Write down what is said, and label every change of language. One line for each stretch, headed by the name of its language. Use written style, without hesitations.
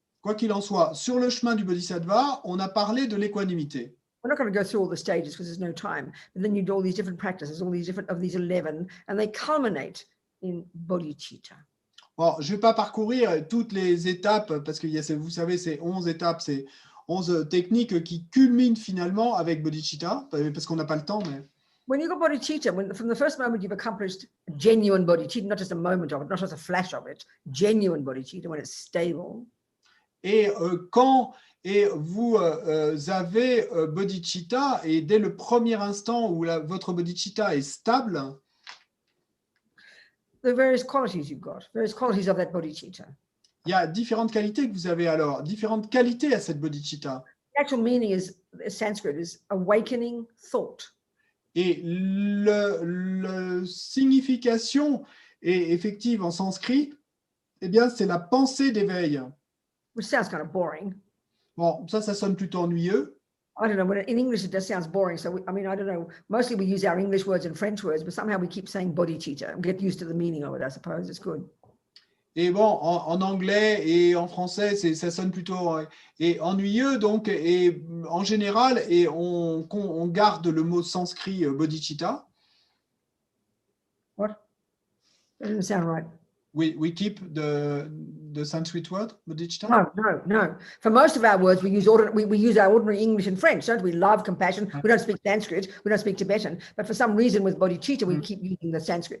French: Quoi qu'il en soit, sur le chemin du Bodhisattva, on a parlé de l'équanimité.
English: We're not going to go through all the stages because there's no time. But then you do all these different practices, all these different of these 11, and they culminate in bodhicitta.
French: Bon, je ne vais pas parcourir toutes les étapes parce que vous savez, c'est 11 étapes, c'est 11 techniques qui culminent finalement avec bodhicitta, parce qu'on n'a pas le temps. Mais...
English: When you got bodhicitta, from the first moment you've accomplished genuine bodhicitta, not just a moment of it, not just a flash of it, genuine bodhicitta, when it's stable.
French: Et quand vous avez bodhicitta, et dès le premier instant où votre bodhicitta est stable,
English: the various qualities you've got, various qualities of that bodhicitta.
French: il y a différentes qualités que vous avez alors, différentes qualités à cette bodhicitta.
English: The actual meaning is, Sanskrit is awakening thought.
French: Et la signification est effective en sanskrit, eh bien, c'est la pensée d'éveil.
English: Which sounds kind of boring.
French: Bon, ça sonne plutôt ennuyeux.
English: I don't know, in English it just sounds boring. So, I don't know, mostly we use our English words and French words, but somehow we keep saying bodhicitta and get used to the meaning of it, I suppose. It's good.
French: Et bon, en anglais et en français, ça sonne plutôt ennuyeux, donc, et en général, et on garde le mot sanskrit bodhicitta.
English: What? That doesn't sound right. We keep the Sanskrit word bodhicitta. No. For most of our words, we use our ordinary English and French, don't we? Love, compassion. We don't speak Sanskrit. We don't speak Tibetan. But for some reason, with bodhicitta, we keep using the Sanskrit.